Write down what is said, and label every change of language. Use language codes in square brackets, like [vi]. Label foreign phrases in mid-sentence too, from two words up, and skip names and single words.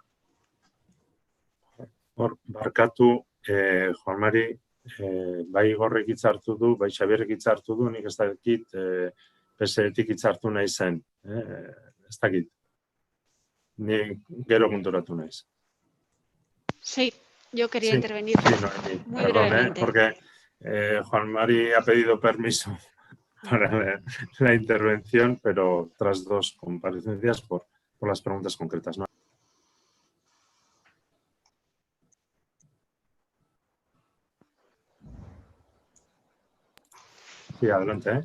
[eu] Barkatu, Juan Mari, bai Igorrek hitzartu du, bai Xabierrek hitzartu du, nik ez dakit PSE-tik hitzartu nahi zen. Ez dakit. Ni gero konturatu naiz. [es] Sí, yo quería intervenir. Sí, Noemi, muy perdón, brevemente. porque Juan Mari ha pedido permiso para la intervención, pero tras 2 comparecencias por las preguntas concretas, ¿no? Sí, adelante.